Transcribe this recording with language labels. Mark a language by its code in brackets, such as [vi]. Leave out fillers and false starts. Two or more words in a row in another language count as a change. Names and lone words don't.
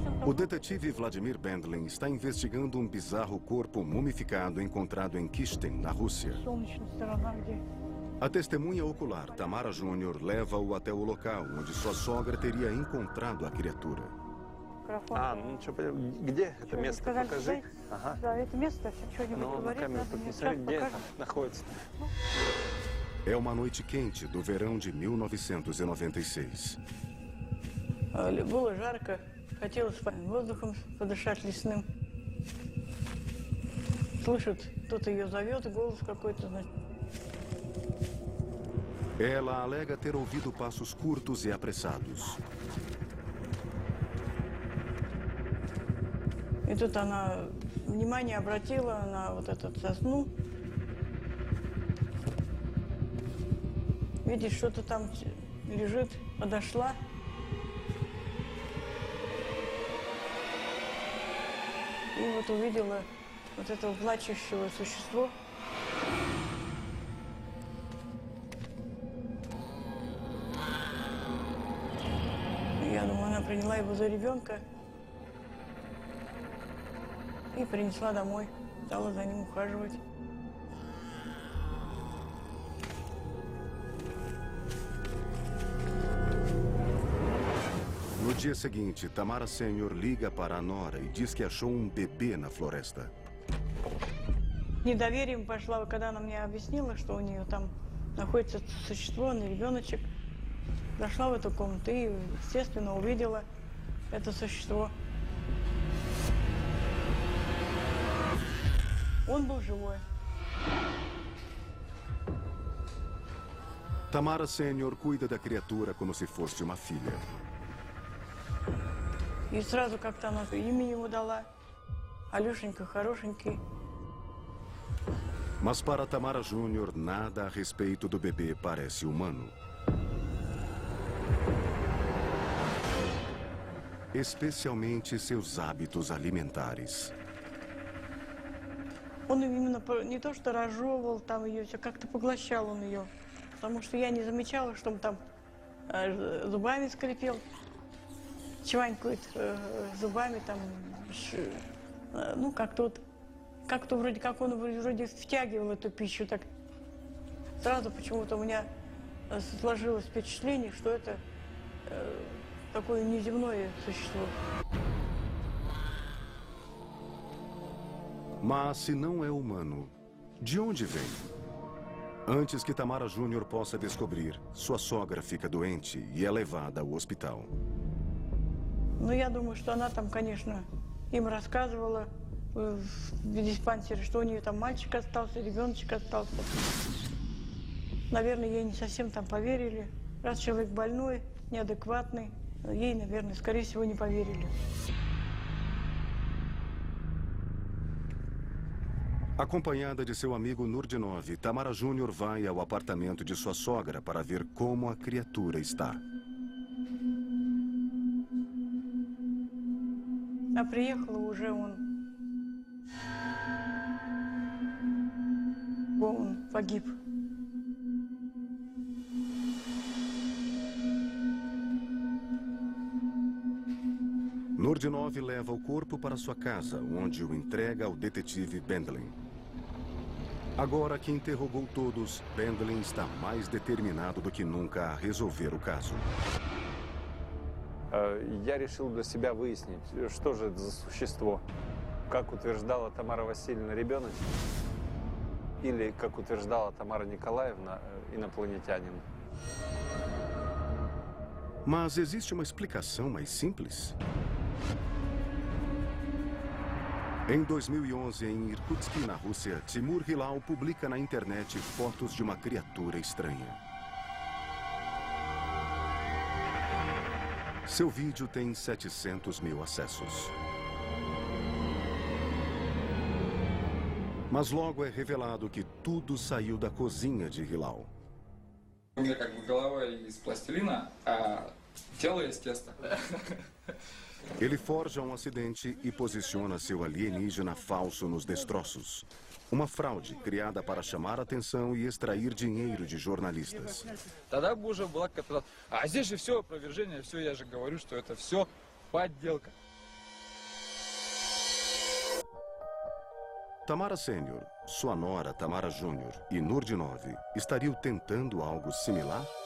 [pt] O detetive Vladimir Bendlin está investigando um bizarro corpo mumificado encontrado em Kishtin, na Rússia. A testemunha ocular, Tamara Júnior, leva-o até o local onde sua sogra teria encontrado a criatura. [ru] Ну что, где это место? Покажи. Ага. Да, это место, что-нибудь Ну, на камеру посмотри, где это находится. [pt] É uma noite quente do verão de 1996. [ru] Было жарко, хотелось воздухом подышать лесным. Слышит, кто-то ее зовет, голос какой-то, значит. [pt] Ela alega ter ouvido passos curtos e apressados. [ru] И тут она внимание обратила на вот эту сосну. Видишь, что-то там лежит, подошла. И вот увидела вот этого плачущего существа. Я думаю, она приняла его за ребенка и принесла домой, стала за ним ухаживать. [pt] No dia seguinte, Tamara Sênior liga para a nora e diz que achou um bebê na floresta. [ru] Недоверием пошла, когда она мне объяснила, что у нее там находится существо, ребеночек. Зашла в эту комнату и, естественно, увидела это существо. Он был живой. [pt] Tamara Sênior cuida da criatura como se fosse uma filha. [ru] И сразу как-то она имя ему дала. Алешенька, хорошенький. [pt] Mas para Tamara Júnior, nada a respeito do bebê parece humano. Especialmente seus hábitos alimentares. [ru] Он именно не то что разжевывал там ее, все как-то поглощал он ее. Потому что я не замечала, что он там зубами скрипел, чванькает зубами там, ну как-то вроде как он вроде втягивал эту пищу, так сразу почему-то у меня сложилось впечатление, что это такое неземное существо. [pt] Mas se não é humano, de onde vem? Antes que Tamara Júnior possa descobrir, sua sogra fica doente e é levada ao hospital. [ru] Ну, я думаю, что она там, конечно, им рассказывала в диспансере, что у нее там мальчик остался, ребеночек остался. Наверное, ей не совсем там поверили. Раз человек больной, неадекватный, ей, наверное, скорее всего, не поверили. [pt] Acompanhada de seu amigo Nurdinov, Tamara Júnior vai ao apartamento de sua sogra para ver como a criatura está. [ru] А приехала уже он погиб. [pt] Nurdinov leva o corpo para sua casa, onde o entrega ao detetive Bendlin. Agora que interrogou todos, Bendlin está mais determinado do que nunca a resolver o caso. [ru] Я решил для себя выяснить, что же это за существо. Как утверждала Тамара Васильевна, ребеночек, или, как утверждала Тамара Николаевна, инопланетянин. [pt] Mas existe uma explicação mais simples? Em 2011, em Irkutsk, na Rússia, Timur Hilal publica na internet fotos de uma criatura estranha. Seu vídeo tem 700 mil acessos. Mas logo é revelado que tudo saiu da cozinha de Hilal. [ru] У меня как бы голова из пластилина, а тело из теста. [pt] Ele forja um acidente e posiciona seu alienígena falso nos destroços. Uma fraude criada para chamar a atenção e extrair dinheiro de jornalistas. [ru] Тогда бы уже была какая-то... А здесь же все опровержение, все, я же говорю, что это все подделка. [pt] Tamara Sênior, sua nora Tamara Júnior e Nurdinov estariam tentando algo similar?